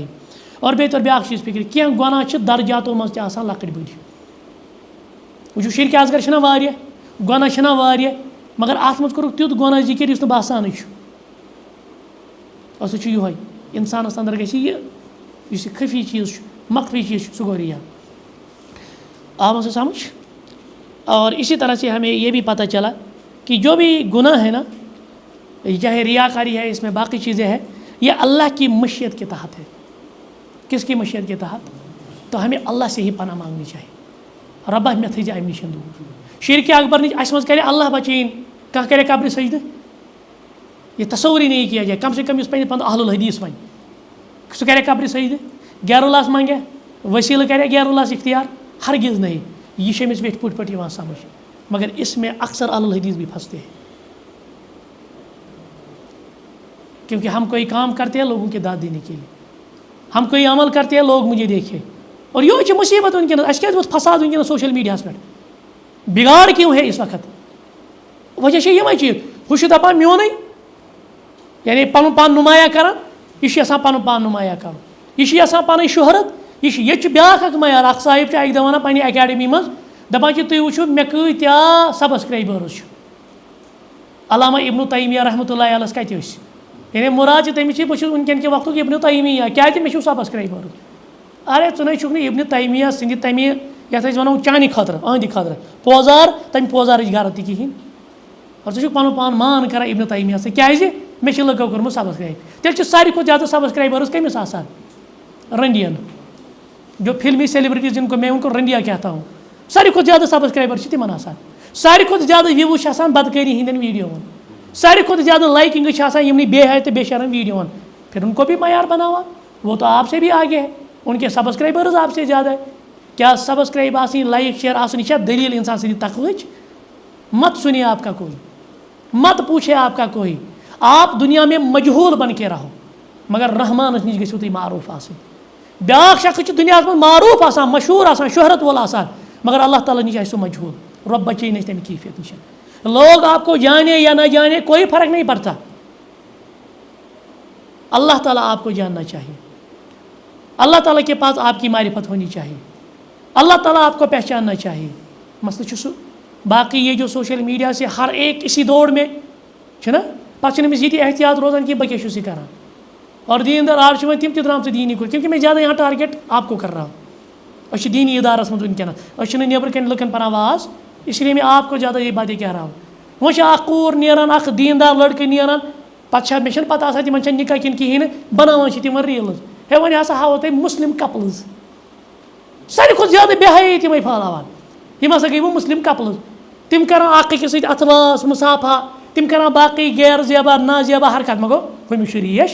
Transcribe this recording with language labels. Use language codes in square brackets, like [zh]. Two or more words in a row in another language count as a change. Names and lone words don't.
[ks] اور بیٚیہِ توٚر بیٛاکھ چیٖز فِکرِ, کینٛہہ گۄناہ چھِ درجاتو منٛز تہِ آسان لۄکٕٹۍ بٔڑۍ. وٕچھِو شرک اصغر چھِنہ واریاہ, گۄناہ چھِنہ واریاہ, مگر اتھ منٛز کوٚرُکھ تیُتھ گۄناہ ذِکر یُس نہٕ باسانٕے چھُ. اور سُہ چھُ یِہوٚے, انسانس اندر گژھِ یہِ یُس یہِ خفی چیٖز چھُ, مخفی چیٖز چھُ, سُہ گوٚو ریا. آو مسا سمجھ. [ur] اور اسی طرح سے ہمیں یہ بھی پتہ چلا کہ جو بھی گناہ ہے نا, چاہے ریاکاری ہے, اس میں باقی چیزیں ہیں, یہ اللہ کی مشیت کے تحت ہے. کس کی مشیت کے تحت, تو ہمیں اللہ سے ہی پناہ مانگنی چاہیے. [ks] ربہ مےٚ تھٲیزِ اَمہِ نِش دوٗر. شرکہِ اکبر نِش اَسہِ منٛز کرے اللہ بچائیں, کانٛہہ کرے قبرِ سجدٕ, [ur] یہ تصور ہی نہیں کیا جائے. [ks] کم سے کم یُس پنٕنہِ پنُن اہل الحدیث وَنہِ, سُہ کرے قبرِ سجدٕ, غیر اللہس منگے, وسیلہ کرے غیر اللہس اختیار, ہرگز نہیں. یہ چھِ أمِس ویٹھۍ پٲٹھۍ یِوان سمجھ, [ur] مگر اس میں اکثر اہل الحدیث بھی پھنستے ہیں, کیونکہ ہم کوئی کام کرتے ہیں لوگوں کے داد دینے کے لیے, ہم کوئی عمل کرتے ہیں لوگ مجھے دیکھے. [ks] اور یہ چھِ مصیبت وٕنکٮ۪نس, اَسہِ کیٛازِ ووت فساد وٕنکٮ۪نس سوشل میٖڈیاہس پٮ۪ٹھ, [ur] بگاڑ کیوں ہے اس وقت. [ks] وجہ چھِ یِمے چیٖز, ہُہ چھُ دپان میونٕے, یعنی پن پان نمایاں کران یہ پن پان نمایاں کر یہ پن شہرت یہ بیاکھ اک معیار اخ صاحب اکہ دہ ونان پنہ اکیڈمی مز دپان تُہۍ وٕچھِو مےٚ کۭتیاہ سبسکرایبٲرٕس چھِ علامہ ابن تیمیہ رحمۃ اللہ علیہ کتہِ ٲسۍ یعنی مراد چھِ تٔمِس چھِ بہٕ چھُس وٕنکٮ۪ن کہِ وقتُک ابن تیمیہ کیٛازِ مےٚ چھُ سبسکرایبٲرٕس ارے ژٕ نَے چھُکھ نہٕ ابن تیمیہ سٕنٛدِ تَمہِ یَتھ أسۍ وَنو چانہِ خٲطرٕ أہنٛدِ خٲطرٕ پوزار تَمہِ پوزارٕچ غرض تہِ کِہیٖنۍ اور ژٕ چھُکھ پَنُن پان مان کران ابن تیمیہ سۭتۍ کیٛازِ مےٚ چھِ لُکو کوٚرمُت سبسکرایب تیٚلہِ چھِ ساروی کھۄتہٕ زیادٕ سبسکرایبٲرٕس کٔمِس آسان رنڈین [ur] جو فلمی سیلبرٹیز جن کو میں ان کو رنڈیا کہتا ہوں [ks] ساروی کھۄتہٕ زیادٕ سبسکرایبر چھِ تِمن آسان ساروی کھۄتہٕ زیادٕ وِوٕز چھِ آسان بدکٲری ہِنٛدٮ۪ن ویٖڈیوون ساروی کھۄتہٕ زیادٕ لایکِنٛگٕز چھِ آسان یِمنٕے بے حیا تہٕ بے شرم ویٖڈیوون [ur] پھر ان کو بھی معیار بنا ہوا وہ تو آپ سے بھی آگے ہے ان کے سبسکرائبرز آپ سے زیادہ ہے [ks] کیا سبسکرائب آسیں لائک شیئر آسن یہ دلیل انسان سٕنٛدِ تقویچ [ur] مت سنیے آپ کا کوئی مت پوچھے آپ کا کوئی آپ دنیا میں مجہول بن کے رہو [ks] مگر رحمانس نش گژھِو تُہۍ معروف آسٕنۍ بیاکھ شخص چھُ دُنیاہس منٛز معروف آسان مشہوٗر آسان شہرت وول آسان مگر اللہ تعالیٰ نش آسہِ سُہ مجہول رب بچے نش تمہِ کیفیت نش [ur] لوگ آپ کو جانے یا نہ جانے کوئی فرق نہیں پڑتا اللہ تعالیٰ آپ کو جاننا چاہیے اللہ تعالیٰ کے پاس آپ کی معرفت ہونی چاہیے اللہ تعالیٰ آپ کو پہچاننا چاہیے [ks] مسئلہ چھُ سُہ باقی [ur] یہ جو سوشل میڈیا سے ہر ایک اسی دوڑ میں [ks] چھُنہ پتہٕ چھُنہٕ أمِس یہِ تہِ احتیاط روزان کہ بہٕ کیٛاہ چھُس یہِ کران اور دیندار آج چھِ وۄنۍ تِم تہِ درٛامژٕ دیٖنی کُن [ur] کیونکہ میں زیادہ یہاں ٹارگیٹ آپ کو کر رہا [ks] ہوں أسۍ چھِ دیٖنی ادارس منٛز وٕنکٮ۪نس أسۍ چھِنہٕ نیٚبرٕ کَنۍ لُکن پران واز [ur] اس لیے میں آپ کو زیادہ یہ باتیں کہہ رہا ہوں [ks] وۄنۍ چھِ اکھ کوٗر نیران اکھ دیندار لڑکہٕ نیران پتہٕ چھا مےٚ چھَنہٕ پتہ آسان تِمن چھا نِکاح کِنہٕ کِہیٖنۍ نہٕ بناوان چھِ تِمن ریٖلٕز ہے وۄنۍ ہسا ہاوو تۄہہِ مُسلِم کپلٕز ساروی کھۄتہٕ زیادٕ بے حیٲیی تِمے پھٲلاوان یِم ہسا گٔے وۄنۍ مُسلِم کپلٕز تِم کران اکھ أکِس سۭتۍ اَتھٕ واس مُسافا تِم کران باقٕے غیر زیبا نازیبا حرکت مگر ہُمِس چھُ ریش